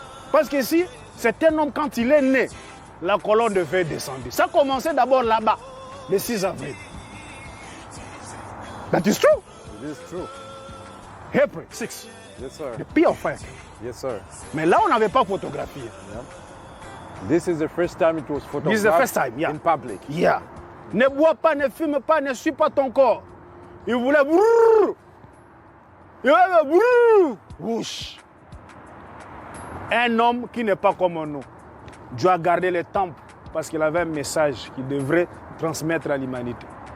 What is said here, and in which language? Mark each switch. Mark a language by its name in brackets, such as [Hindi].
[French] Parce que si c'est un homme, quand il est né, la colonne de feu est descendue. Ça a commencé d'abord là-bas, le 6 avril. [English] That is true. It is true. April 6. Yes, sir. The P of fire. Yes, sir. [French] Mais là, on n'avait pas photographié. [English] Yeah. This is the first time it was photographed This is the first time, yeah. in public. Yeah. [French] Ne bois pas, ne fume pas, ne suis pas ton corps. Il voulait brrr. Il voulait brrr. Whoosh. Un homme qui n'est pas comme nous. Dieu a gardé les temples parce qu'il avait un message qu'il devrait transmettre à l'humanité.